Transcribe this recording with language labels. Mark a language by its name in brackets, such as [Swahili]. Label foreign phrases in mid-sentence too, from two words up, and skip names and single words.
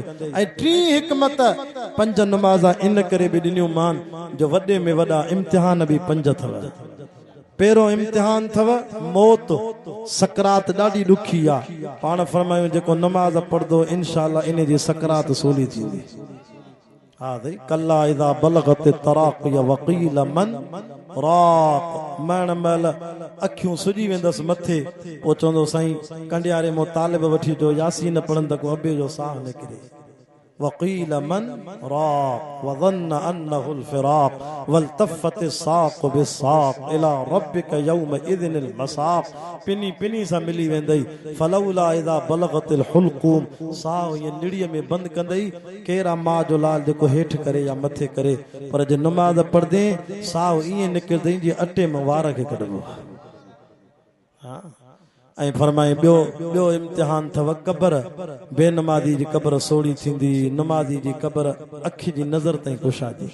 [Sindhi] ऐं 3 हिकमत 5 नमाज़ां इन करे बि ॾिनियूं मान जो वॾे में वॾा इम्तिहान बि 5 अथव। पहिरों इम्तिहान अथव मौत, सकरात ॾाढी ॾुखी आहे। पाण फरमायूं जेको नमाज़ पढ़दो इंशाअल्लाह इन जी सकरात सोली थींदी। हा दई [Arabic] كلا إذا بلغت التراقي وقيل من راق, [Sindhi] मरण महिल अखियूं सुजी वेंदसि मथे, पोइ चवंदो साईं कंडियारे मो तालिब वठी जो यासीन पढ़नि त को अबे जो साह निकिरे। [Arabic] وقيل من راق وظن أنه الفراق والتفت الساق بالساق إلى ربك يومئذ المساق, [Sindhi] पिनी सां मिली वेंदई। [Arabic] فلولا إذا بلغت الحلقوم, [Sindhi] साह ये निड़ीअ में बंदि कंदई। केरा मां जो लाल जेको हेठि करे या मथे करे, पर जे नमाज़ पढ़दे साह ईअं निकिरदई जीअं अटे में वार खे कढबो। हा ऐं फरमाए ॿियो इम्तिहान अथव क़बर, बेनमाज़ी जी क़बर सोड़ी थींदी, नमाज़ी जी क़बर अखि जी नज़र ताईं कुशादी।